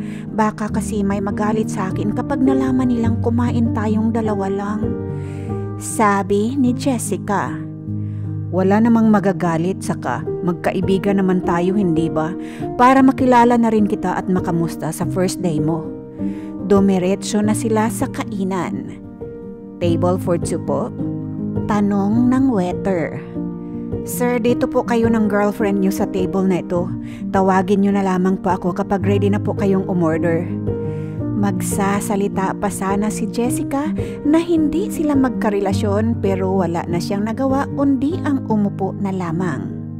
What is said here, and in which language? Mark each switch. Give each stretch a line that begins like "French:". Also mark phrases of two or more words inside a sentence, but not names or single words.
Filipino: Baka kasi may magalit sa akin kapag nalaman nilang kumain tayong dalawa lang. Sabi ni Jessica. Wala namang magagalit, saka magkaibigan naman tayo, hindi ba? Para makilala na rin kita at makamusta sa
English: first day
Filipino: mo. Dumiretso na sila sa kainan.
English: Table for two
Filipino: po? Tanong ng waiter. Sir, dito po kayo ng girlfriend niyo sa table na ito. Tawagin niyo na lamang po ako kapag ready na po kayong umorder. Magsasalita pa sana si Jessica na hindi sila magkarelasyon pero wala na siyang nagawa kundi ang umupo na lamang.